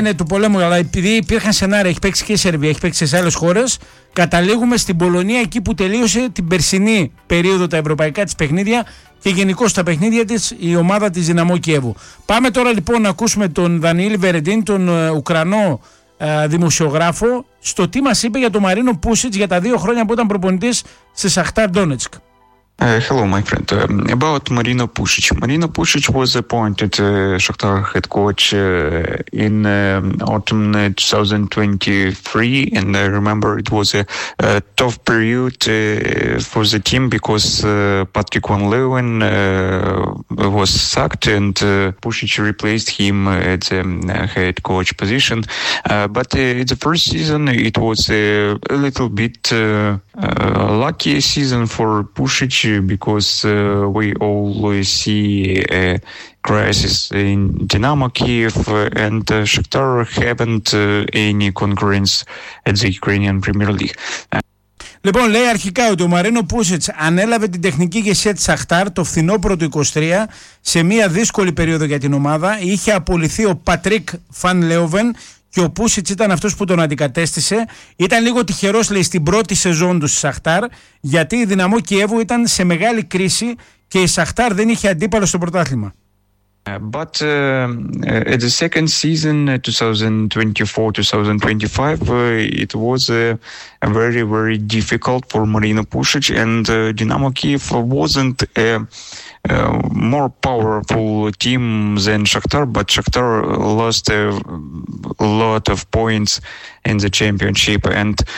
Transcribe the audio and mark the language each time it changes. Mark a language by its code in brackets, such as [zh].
[el] Ναι, του πολέμου, αλλά επειδή υπήρχαν σενάρια, έχει παίξει και η Σερβία, έχει παίξει σε άλλες χώρες, καταλήγουμε στην Πολωνία, εκεί που τελείωσε την περσινή περίοδο τα ευρωπαϊκά της παιχνίδια και γενικώς τα παιχνίδια της η ομάδα της Δυναμό Κιέβου. Πάμε τώρα λοιπόν να ακούσουμε τον Δανίλη Βερεντίν, τον Ουκρανό δημοσιογράφο στο τι μας είπε για τον Μαρίνο Πούσιτς για τα δύο χρόνια που ήταν προπονητής σε Σαχτάρ Ντόνετσκ. [en] Hello, my friend. About Marino Pušić. Marino Pušić was appointed Shakhtar head coach in autumn 2023. And I remember it was a tough period for the team because Patrick Van Leeuwen was sacked and Pušić replaced him at the head coach position. But the first season, it was a little bit lucky season for Pušić. Because we always see a crisis in Dynamo Kyiv and Shakhtar haven't any concurrence at the Ukrainian Premier League. [el] Λοιπόν, λέει αρχικά ότι ο Μαρίνο Πούσιτς ανέλαβε την τεχνική ηγεσία της Σαχτάρ το φθινόπωρο του 23 σε μια δύσκολη περίοδο για την ομάδα. Είχε απολυθεί ο Πατρίκ Φαν Λέοβεν και ο Πούσιτς ήταν αυτός που τον αντικατέστησε. Ήταν λίγο τυχερός, λέει, στην πρώτη σεζόν του στη Σαχτάρ, γιατί η Δυναμό Κιέβου ήταν σε μεγάλη κρίση και η Σαχτάρ δεν είχε αντίπαλο στο πρωτάθλημα. [en] But at the second season, 2024-2025, it was very, very difficult for Marino Pušić, and Dynamo Kyiv wasn't a more powerful team than Shakhtar, but Shakhtar lost a lot of points in the championship, and